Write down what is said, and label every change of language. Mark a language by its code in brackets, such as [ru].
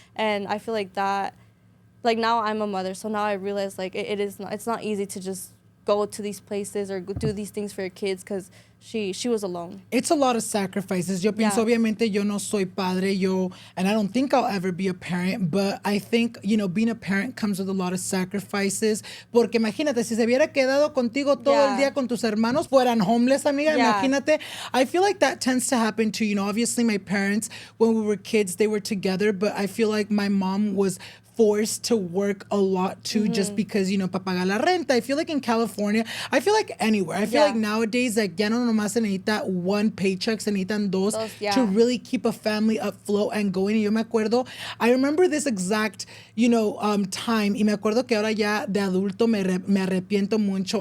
[en] And I feel like that, like now I'm a mother, so now I realize like it's not easy to just go to these places or do these things for your kids because she was alone. It's a lot of sacrifices. [es] Yo pienso, obviamente, yo no soy padre, [en] and I don't think I'll ever be a parent, but I think, you know, being a parent comes with a lot of sacrifices. [es] Porque imagínate, si se hubiera quedado contigo todo el día con tus hermanos, fueran homeless, amiga, imagínate. [en] I feel like that tends to happen too. You know, obviously my parents, when we were kids, they were together, but I feel like my mom was forced to work a lot too, just because, you know, [es] para pagar la renta. [en] I feel like in California, I feel like anywhere. I feel like nowadays, like, [es] ya no nomás se necesita [en] one paycheck, [es] se necesitan dos [en] to really keep a family afloat and going. [es] Y yo me acuerdo, [en] I remember this exact, you know, time. [es] Y me acuerdo que ahora ya de adulto me arrepiento mucho.